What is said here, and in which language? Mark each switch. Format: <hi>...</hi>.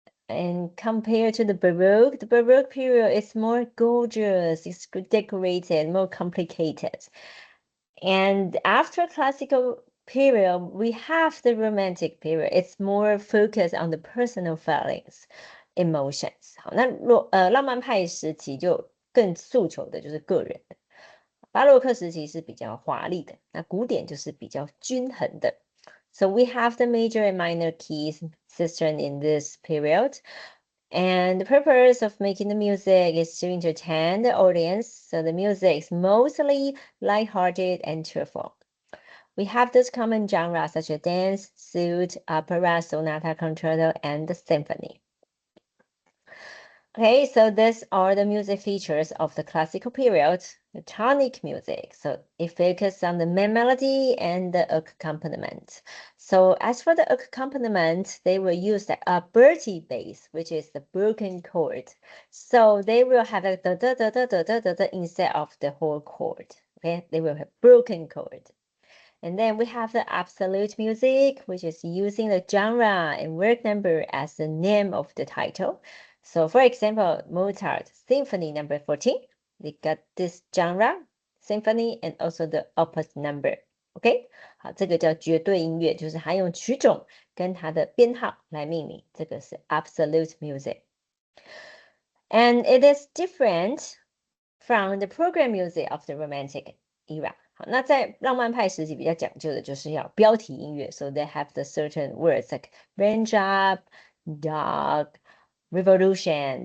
<en>And compared to the Baroque period is more gorgeous, it's decorated, more complicated. And after classical period, we have the Romantic period. It's more focused on the personal feelings, emotions.</en> <zh>好，那浪漫派时期就更诉求的就是个人。巴洛克时期是比较华丽的，那古典就是比较均衡的。</zh> <en>So we have the major and minor keys system in this period. And the purpose of making the music is to entertain the audience. So the music is mostly lighthearted and cheerful. We have those common genres such as dance, suite, opera, sonata, concerto, and the symphony. Okay, so these are the music features of the classical period, the tonic music. So it focuses on the main melody and the accompaniment. So as for the accompaniment, they will use a Bertie bass, which is the broken chord. So they will have a da da da da da da da da instead of the whole chord. Okay, they will have broken chord. And then we have the absolute music, which is using the genre and work number as the name of the title. So for example, Mozart Symphony number 14, they got this genre, symphony, and also the opus number.</en> <zh>OK， 好，这个叫绝对音乐，就是它用曲种跟它的编号来命名，这个是 absolute music.</zh> <en>And it is different from the program music of the Romantic era.</en> <zh>好，那在浪漫派时期比较讲究的就是要标题音乐 ，</zh> <en>so they have the certain words like raindrop, dog, revolution.</en>